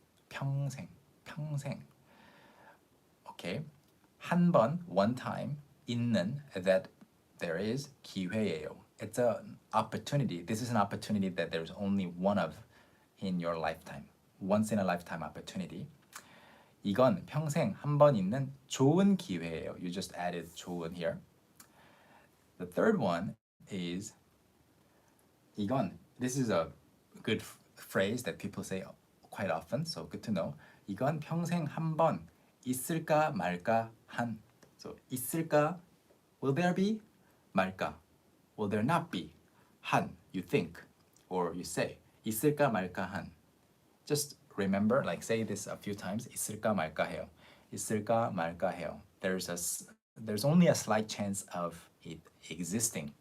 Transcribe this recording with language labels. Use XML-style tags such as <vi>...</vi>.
<ko>평생, 평생.</ko> <en>Okay, 한 번, one time, 있는, that there is, 기회예요. It's an opportunity. This is an opportunity that there's only one of in your lifetime. Once in a lifetime opportunity.</en> <ko>이건 평생 한 번 있는 좋은 기회예요.</ko> <en>You just added 좋은 here. The third one is 이건. This is a good phrase that people say quite often, so good to know.</en> <ko>이건 평생 한 번 있을까 말까 한.</ko> <en>So 있을까, will there be? 말까, will there not be? 한, you think or you say.</en> <ko>있을까 말까 한.</ko> <en>Just remember, like say this a few times.</en> <ko>있을까 말까 해요. 있을까 말까 해요.</ko> <en>There's only a slight chance of it existing.</en>